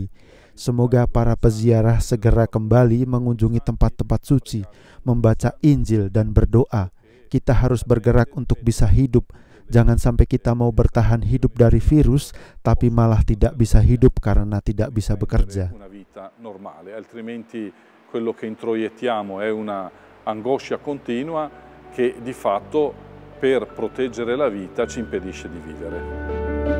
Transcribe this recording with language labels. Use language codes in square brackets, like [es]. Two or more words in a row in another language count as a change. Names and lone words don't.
[id] Semoga para peziarah segera kembali mengunjungi tempat-tempat suci, membaca Injil dan berdoa. Kita harus bergerak untuk bisa hidup. Jangan sampai kita mau bertahan hidup dari virus, tapi malah tidak bisa hidup karena tidak bisa bekerja. [it] Una vita normale, altrimenti quello che introiettiamo è una angoscia continua che di fatto per proteggere la vita ci impedisce di vivere.